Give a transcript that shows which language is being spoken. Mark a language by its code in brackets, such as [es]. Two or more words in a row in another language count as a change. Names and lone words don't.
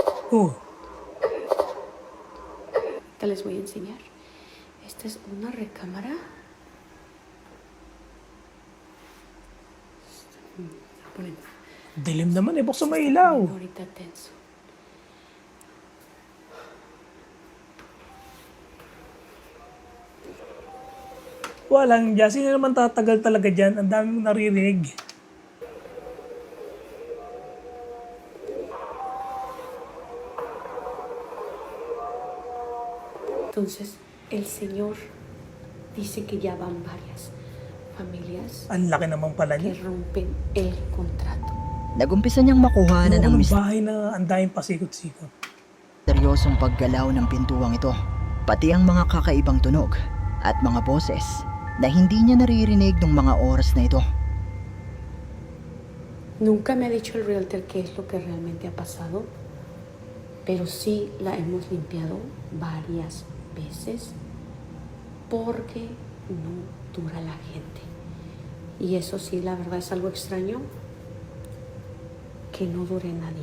[es] Oh, Ahorita les voy a enseñar. Esta es una recámara. Ponen [tl] dilim naman eh. Buksan mo ilaw. [es] ahorita tenso. [tl] Walang dyan. Sino naman tatagal talaga dyan? Ang dami mong naririnig. [es] Entonces, el señor dice que ya van varias familias [tl] Ang laki naman pala [es] que [tl] niya. [es] rompen el contrato. [tl] Nagumpisa niyang makuhanan ng Yung bahay na ang daming pasikot-sikot. misteryosong paggalaw ng pintuang ito, pati ang mga kakaibang tunog at mga boses na hindi niya naririnig ng mga oras na ito. [es] Nunca me ha dicho el realtor qué es lo que realmente ha pasado, pero sí la hemos limpiado varias veces porque no dura la gente. Y eso sí, la verdad es algo extraño que no dure nadie.